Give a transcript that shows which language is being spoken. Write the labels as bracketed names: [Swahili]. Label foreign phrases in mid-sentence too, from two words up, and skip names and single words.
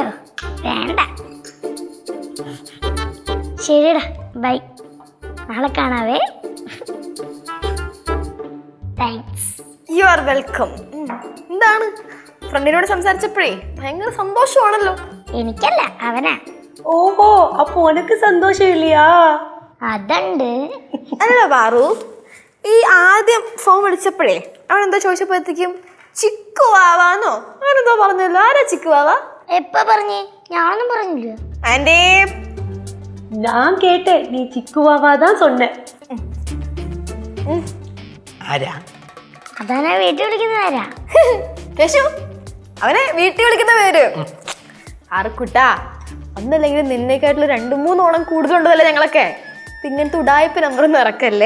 [Malayalam] വേണ്ട. ശരിടാ, ബൈ. നാളെ കാണാവേ. താങ്ക്സ്. [English] you are welcome. [Malayalam] എന്താണ്, ഫ്രണ്ടിനോട് സംസാരിച്ചപ്പോഴേ ഭയങ്കര സന്തോഷമാണല്ലോ? എനിക്കല്ല, അവനാ. [Tamil] ஓஹோ, அப்போ உனக்கு சந்தோஷம் இல்லையா? [Malayalam] അതുണ്ട്. അല്ല പാറു, ഈ ആദ്യം ഫോൺ വിളിച്ചപ്പോഴേ അവൻ എന്താ ചോദിച്ചപ്പോഴത്തേക്കും ചിക്കുവാവാന്നോ അവനെന്തോ പറഞ്ഞല്ലോ. ആരാ ചിക്കുവാവ? എപ്പ പറഞ്ഞേ? ഞാനൊന്നും പറഞ്ഞില്ല. ആൻറ്റേ, [Tamil] நான் கேட்டேன், நீ சிக்குவாவா தான் சொன்ன. [Malayalam] ആരാ? അതാനാ വീട്ടിൽ വിളിക്കുന്നതാരാ? കേശു, അവനെ വീട്ടിൽ വിളിക്കുന്ന പേര്. ആർക്കുട്ടാ, ഒന്നല്ലെങ്കിൽ നിന്നേക്കായിട്ടുള്ള 2-3 ഓണം കൂടുതലുണ്ടല്ലേ ഞങ്ങളൊക്കെ. പിന്നെ ഉടായ്പ നമ്പറൊന്നും ഇറക്കല്ലേ.